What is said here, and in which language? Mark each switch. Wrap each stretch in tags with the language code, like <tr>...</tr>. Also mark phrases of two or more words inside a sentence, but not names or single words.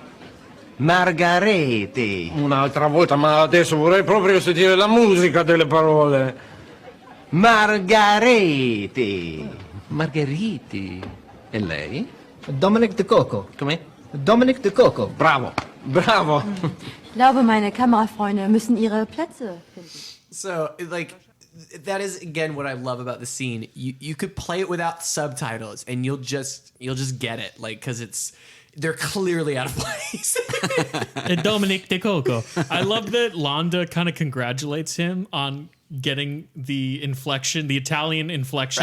<it>Margareti. Un'altra volta, ma adesso vorrei proprio sentire la musica delle parole. Margareti. Margheriti. E lei? Dominic De Coco. Come? Dominic de Coco. Bravo. Bravo.</it> <de>Ich glaube, meine Kamerafreunde müssen ihre Plätze finden.</de> <en>So, like, that is again what I love about the scene. You could play it without subtitles, and you'll just get it, like, because they're clearly out of place. And Dominic de Coco. I love that Londa kind of congratulates him on getting the inflection, the Italian inflection,</en>